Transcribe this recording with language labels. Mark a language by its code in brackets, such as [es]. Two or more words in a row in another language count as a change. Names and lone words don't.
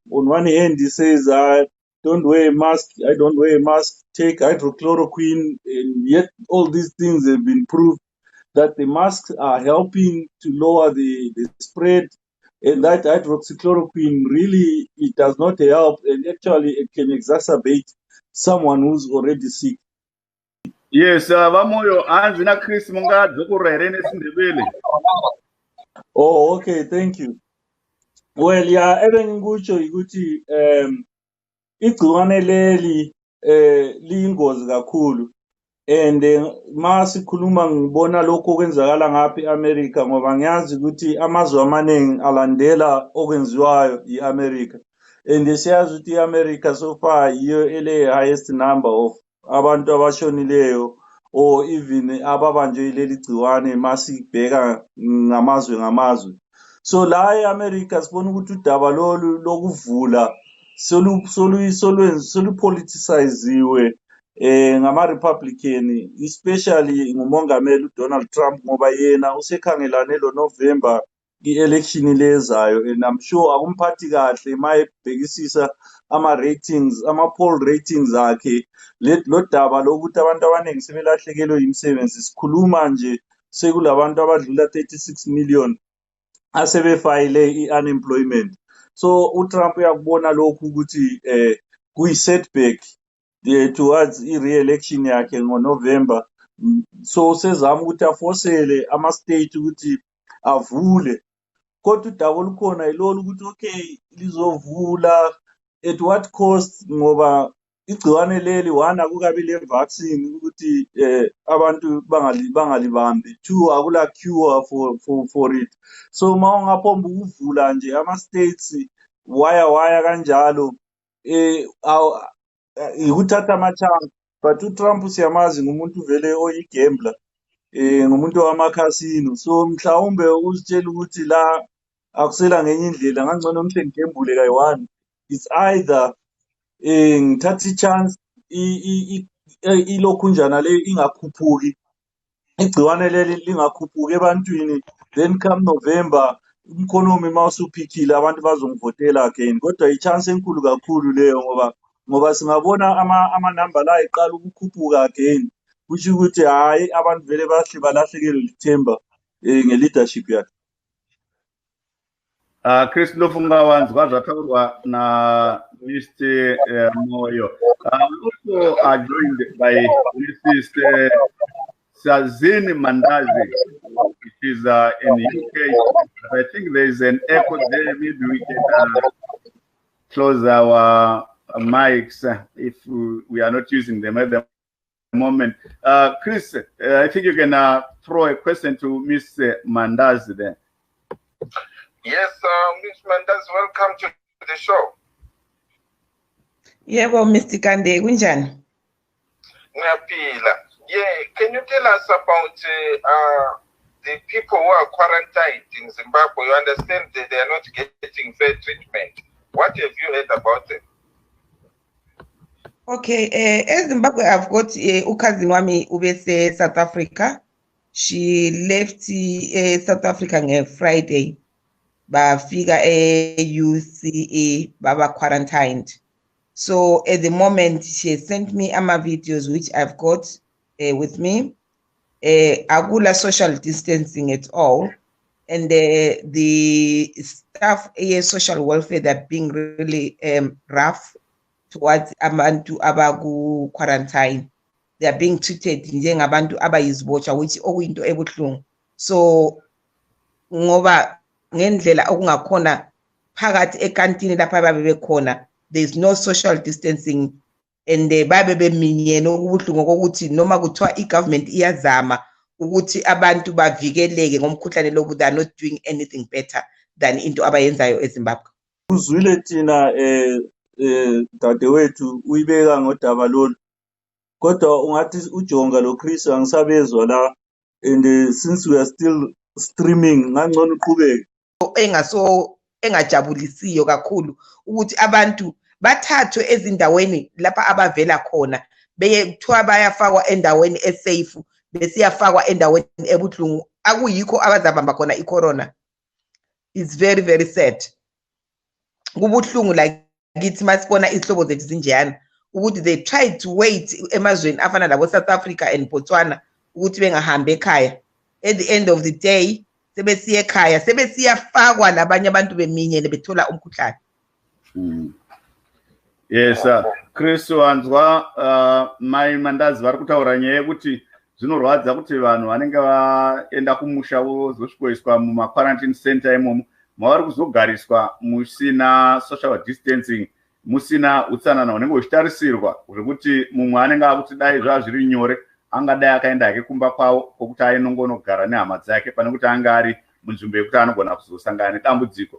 [en] On one hand, he says, don't wear a mask, I don't wear a mask, take hydrochloroquine, and yet all these things have been proved that the masks are helping to lower the spread, and that hydroxychloroquine really, it does not help, and actually it can exacerbate someone who's already sick. Yes, [sn] vamoyo hanzi na Chris mungadze kurere nesindebele. [en] Oh, okay, thank you. Well, yeah, [nd] ebengikutsho ukuthi igciwane leli liyingozi kakhulu, and masikhuluma ngibona lokho okwenzakala ngapha eAmerica ngoba ngiyazi ukuthi amazwe amaningi alandela okwenziwayo iAmerica, and siyazi ukuthi iAmerica [en] so far [nd] yiyo ele [en] highest number [nd] of abantu abashonileyo [en] or even [nd] ababanjwe yileli gciwane masibheka ngamazwe. So la eAmerica sibona ukuthi udaba lolu lokuvula solupoliticiziwe ngama-Republican, especially ngumongameli uDonald Trump ngoba yena usekhangelane lo-November i-election lezayo, [en] and I'm sure [nd] akumphathi kahle mayebhekisisa ama-ratings, ama- [en] poll ratings [nd] akhe. Lo daba lokuthi abantu abaningi sebelahlekelwe imisebenzi, sikhuluma nje sekulabantu abadlula 36 million asebefayile i-unemployment. So uTrump uyakubona lokhu ukuthi kuyi- [en] setback towards [nd] i-re-election yakhe ngoNovember. So sezama ukuthi afosele ama-state ukuthi avule, kodwa udaba olukhona yilolu ukuthi okay lizovula [en] at what cost, [nd] ngoba igciwane leli one akukabi le-vaccine ukuthi abantu bangalibambi, two akula cure [en] for it. [nd] So ma ungaphomba ukuvula nje ama-states waya kanjalo ikuthatha amachance. But uTrump siyamazi ngumuntu vele oyigambler, ngumuntu wamakhasino, so mhlawumbe uzitshela ukuthi la akusela ngenye indlela, ngangcono ngihle ngigembule kayi-one. [en] It's either [nd] ngithatha i-chance ilokhunjana le ingakhuphuki, igciwane leli lingakhuphuki ebantwini, [en] then come November [nd] umkhonomi mawusuphikile abantu bazongivotela again. Kodwa i-chance enkulu kakhulu leyo ngoba singabona amanamba la eqala ukukhuphuka again, kusho ukuthi hayi abantu vele balahlekelwe lithemba nge-leadership yakhe. [sn] Chris Lofungawanz kwazataurwa na Mr. [en] Moyo. Also are joined by Mrs. Sazini Mandazi, which is in UK. I think there is an echo there. Maybe we can close our mics if we are not using them at the moment. Chris, I think you can throw a question to Ms. Mandazi there. Yes, Ms. Mandazi, welcome to the show. Yeah, well, Mr. [nd] Kande, kunjani? Ngiyapila. [en] Yeah, can you tell us about the people who are quarantined in Zimbabwe? You understand that they are not getting fair treatment. What have you heard about them? Okay, Zimbabwe, I've got [nd] ukazini wami ubese [en] South Africa. She left South Africa on Friday. [nd] Bafika UCE, baba quarantined. [en] So at the moment, she sent me ama videos which I've got with me. Agula social distancing at all, and the staff social welfare, they're being really rough towards [nd] abantu abagu [en] quarantine. They are being treated [nd] njengabantu abayizibotshwa, [en] which [nd] okuyinto ebuhlungu. So ngoba ngendlela okungakhona phakathi ekantini lapha babe bekhona, [en] there is no social distancing, and [nd] babe beminyene okubuhlungu ukuthi noma kuthiwa i-government iyazama ukuthi abantu bavikeleke ngomkhuhlane lobu, [en] they are not doing anything better than [nd] into abayenzayo [en] eZimbabwe. [nd] Uzwile thina dadewethu uyibeka ngodaba lolu, kodwa ungathi ujonga lo Chris angisabezwa la, [en] and since we are still streaming [nd] ngangcono uqhubeke. Engajabulisiyo kakhulu ukuthi abantu bathathwe ezindaweni lapha abavela khona beyethiwa bayafakwa endaweni esafe besiyafakwa endaweni ebuhlungu, akuyikho abazabamba khona icorona. [en] It's very, very sad. [nd] Kubuhlungu like kithi masibona izihlobo zethu zinjeyana ukuthi [en] they tried to wait [nd] emazweni afana labo South Africa and Botswana ukuthi bengahambe ekhaya. [en] At the end of the day [nd] sebesiya ekhaya sebesiyafakwa labanye abantu beminyene bethola umkhuhlane. [sn] Yes, Chris wanzwa mai Mandazi vari kutaura nyaya yekuti zvinorwadza kuti vanhu vanenge vaenda kumusha vozosvikoiswa mumaquarantine center imomo mavari kuzogariswa musina social distancing, musina utsanana hunenge huchitarisirwa zvekuti mumwe anenge akuti dai zvazviri nyore angadai akaenda hake kumba kwavo kwokuti ainongonogara nehama dzake pane kuti anga ari munzvimbo yekuti anogona kuzosangana nedambudziko.